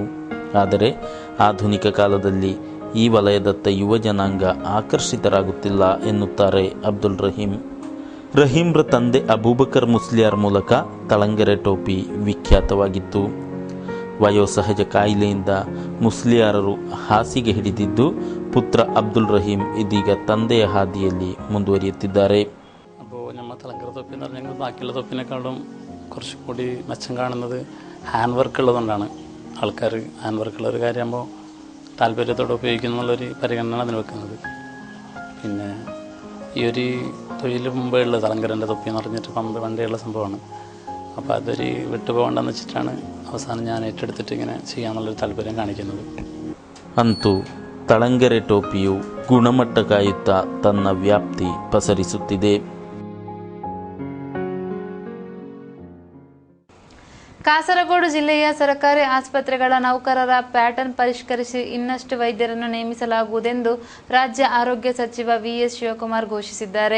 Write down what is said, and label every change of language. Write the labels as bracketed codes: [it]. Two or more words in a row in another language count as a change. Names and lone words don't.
[kn] ಆದರೆ ಆಧುನಿಕ ಕಾಲದಲ್ಲಿ ಈ ವಲಯದತ್ತ ಯುವ ಜನಾಂಗ ಆಕರ್ಷಿತರಾಗುತ್ತಿಲ್ಲ ಎನ್ನುತ್ತಾರೆ ಅಬ್ದುಲ್ ರಹೀಂ. ರಹೀಮ್ರ ತಂದೆ ಅಬೂಬಕರ್ ಮುಸ್ಲಿಯಾರ್ ಮೂಲಕ ತಳಂಗೆರೆ ಟೋಪಿ ವಿಖ್ಯಾತವಾಗಿತ್ತು. ವಯೋಸಹಜ ಕಾಯಿಲೆಯಿಂದ ಮುಸ್ಲಿಯಾರರು ಹಾಸಿಗೆ ಹಿಡಿದಿದ್ದು, ಪುತ್ರ ಅಬ್ದುಲ್ ರಹೀಂ ಇದೀಗ ತಂದೆಯ ಹಾದಿಯಲ್ಲಿ ಮುಂದುವರಿಯುತ್ತಿದ್ದಾರೆ. [ml] അപ്പോൾ നമ്മൾ തലങ്കര തൊപ്പി എന്ന് പറഞ്ഞാൽ ബാക്കിയുള്ള തൊപ്പിനെക്കാളും കുറച്ചും കൂടി മെച്ചം കാണുന്നത് [en] hand work [ml] ഉള്ളതുകൊണ്ടാണ്. ആൾക്കാർ [en] hand work-ഉള്ള [ml] ഒരു കാര്യമാകുമ്പോൾ താല്പര്യത്തോടെ ഉപയോഗിക്കുന്നുള്ളൊരു പരിഗണന അതിന് വെക്കുന്നത്. പിന്നെ ഈ ഒരു തൊഴിൽ മുമ്പേ ഉള്ള തളങ്കരൻ്റെ തൊപ്പി എന്ന് പറഞ്ഞിട്ട് പണ്ടേയുള്ള സംഭവമാണ്. അപ്പോൾ അതൊരു വിട്ടുപോകണ്ടെന്ന് വെച്ചിട്ടാണ് അവസാനം ഞാൻ ഏറ്റെടുത്തിട്ട് ഇങ്ങനെ ചെയ്യാന്നുള്ളൊരു താല്പര്യം കാണിക്കുന്നത്. [kn] ಅಂತೂ ತಳಂಗೆರೆ ಟೋಪಿಯು ಗುಣಮಟ್ಟ ಕಾಯುತ್ತಾ ತನ್ನ ವ್ಯಾಪ್ತಿ ಪಸರಿಸುತ್ತಿದೆ. ಕಾಸರಗೋಡು ಜಿಲ್ಲೆಯ ಸರ್ಕಾರಿ ಆಸ್ಪತ್ರೆಗಳ ನೌಕರರ ಪ್ಯಾಟರ್ನ್ ಪರಿಷ್ಕರಿಸಿ ಇನ್ನಷ್ಟು ವೈದ್ಯರನ್ನು ನೇಮಿಸಲಾಗುವುದೆಂದು ರಾಜ್ಯ ಆರೋಗ್ಯ ಸಚಿವ ವಿಎಸ್ ಶಿವಕುಮಾರ್ ಘೋಷಿಸಿದ್ದಾರೆ.